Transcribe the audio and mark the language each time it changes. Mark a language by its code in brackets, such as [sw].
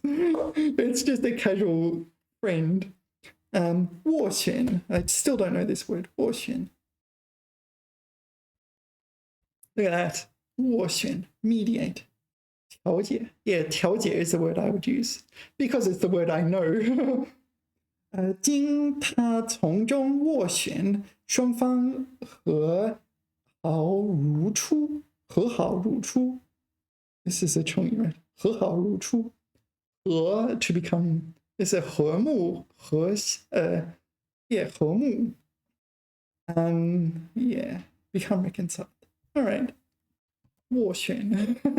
[en] It's just a casual friend. [zh] 斡旋. [en] I still don't know this word. [zh] 斡旋. [en] Look at that. 斡旋.Mediate. 调解. Yeah, 调解 is the word I would use because it's the word I know. [zh] 经他从中斡旋，双方和好如初。和好如初. [en] This is a 成语, right? [zh] 和好如初. 和 to become is a 和睦和yeah, 和睦. [en] Yeah, become reconciled. All right. 斡旋.